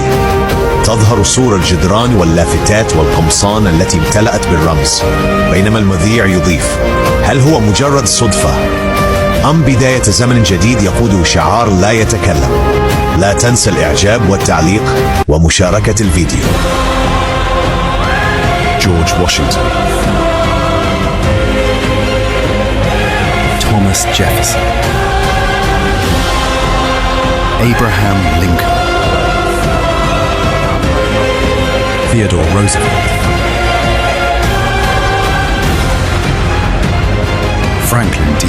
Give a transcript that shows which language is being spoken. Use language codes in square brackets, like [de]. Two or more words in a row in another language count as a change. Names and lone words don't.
[ar] تظهر صور الجدران واللافتات والقمصان التي امتلأت بالرمز، بينما المذيع يضيف: هل هو مجرد صدفة أم بداية زمن جديد يقوده شعار لا يتكلم؟ لا تنسى الإعجاب والتعليق ومشاركة الفيديو. George Washington, Thomas Jefferson, Abraham Lincoln, Theodore Roosevelt, Franklin D.